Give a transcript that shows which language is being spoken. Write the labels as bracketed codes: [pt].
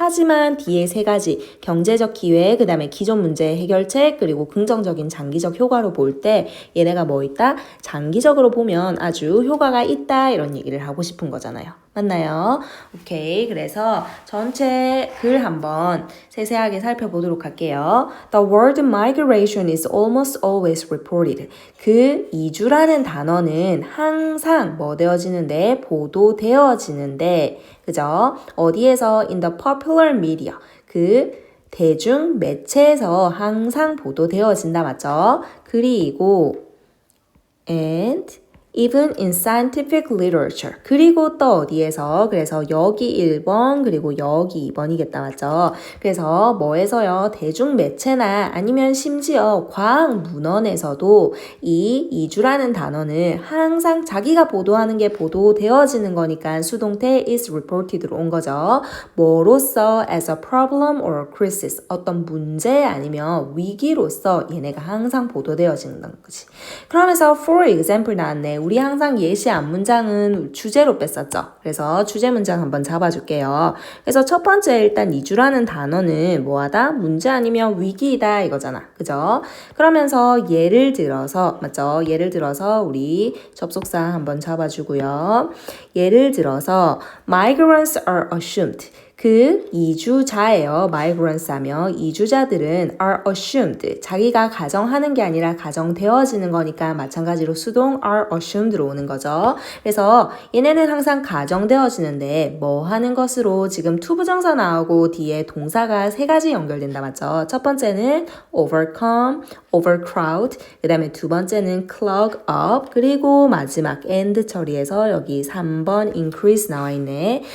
[ko] 하지만 뒤에 세 가지 경제적 기회 그 다음에 기존 문제 해결책 그리고 긍정적인 장기적 효과로 볼 때 얘네가 뭐 있다? 장기적으로 보면 아주 효과가 있다 이런 얘기를 하고 싶은 거잖아요. 맞나요? 오케이. 그래서 전체 글 한번 세세하게 살펴보도록 할게요. [en] The word migration is almost always reported. [ko] 그 이주라는 단어는 항상 뭐 되어지는데 보도되어지는데 그죠? 어디에서 [en] in the popular media. [ko] 그 대중 매체에서 항상 보도되어진다 맞죠? 그리고 [en] and even in scientific literature. [ko] 그리고 또 어디에서? 그래서 여기 1번 그리고 여기 2번이겠다. 맞죠? 그래서 뭐에서요? 대중매체나 아니면 심지어 과학문헌에서도 이 이주라는 단어는 항상 자기가 보도하는 게 보도되어지는 거니까 수동태 [en] is reported [ko] 로 온 거죠. 뭐로써 [en] as a problem or a crisis [ko] 어떤 문제 아니면 위기로서 얘네가 항상 보도되어지는 거지. 그러면서 [en] for example [ko] 나왔네. 우리 항상 예시한 문장은 주제로 뺐었죠. 그래서 주제 문장 한번 잡아줄게요. 그래서 첫 번째 일단 이주라는 단어는 뭐하다? 문제 아니면 위기이다 이거잖아. 그죠? 그러면서 예를 들어서 맞죠? 예를 들어서 우리 접속사 한번 잡아주고요. 예를 들어서 [en] migrants are assumed. [ko] 그 이주자예요. [en] migrants [ko] 하며 이주자들은 [en] are assumed. [ko] 자기가 가정하는 게 아니라 가정되어지는 거니까 마찬가지로 수동 are assumed로 오는 거죠. 그래서 얘네는 항상 가정되어지는데 뭐 하는 것으로 지금 투부정사 나오고 뒤에 동사가 세 가지 연결된다 맞죠? 첫 번째는 overcome, overcrowd, 그 다음에 두 번째는 clog up, 그리고 마지막 end 처리해서 여기 3번 increase 나와 있네.